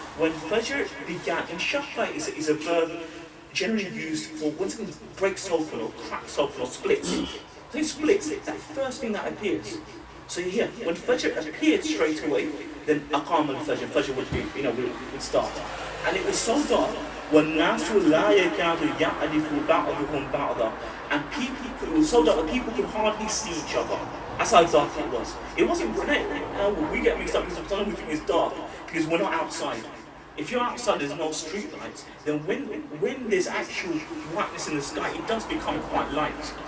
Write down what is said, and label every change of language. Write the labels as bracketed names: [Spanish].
[English] When Fajr began, انشَقَّ is a verb generally used for when something breaks open or cracks open or splits. So it splits, that first thing that appears. So here, when Fajr appeared straight away, then aqam al-Fajr, Fajr would be, would start. And it was so dark, [Arabic] وَالنَّاسُ لَا يَكَادُ يَعْرِفُ بَعْضُهُم بَعْضًا. [English] And it was so dark that people could hardly see each other. That's how dark it was. It wasn't bright. We get mixed up because sometimes we think it's dark because we're not outside. If you're outside, there's no street lights, then when there's actual whiteness in the sky, it does become quite light.